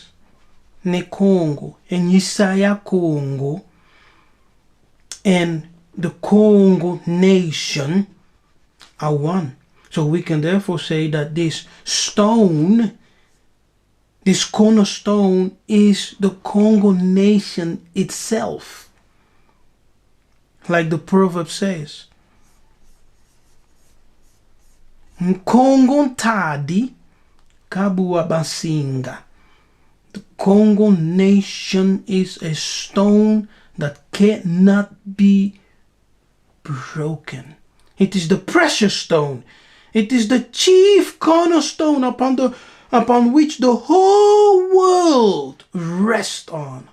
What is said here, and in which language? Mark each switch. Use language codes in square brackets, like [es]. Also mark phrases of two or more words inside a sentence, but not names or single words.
[en] Kongo and Yiseka'yah Kongo and the Kongo nation are one. So we can therefore say that this stone, this cornerstone, is the Kongo nation itself. Like the proverb says. [kg] Kongo ntadi kabua basinga. [en] The Kongo nation is a stone that cannot be broken. It is the precious stone. It is the chief cornerstone upon which the whole world rests on.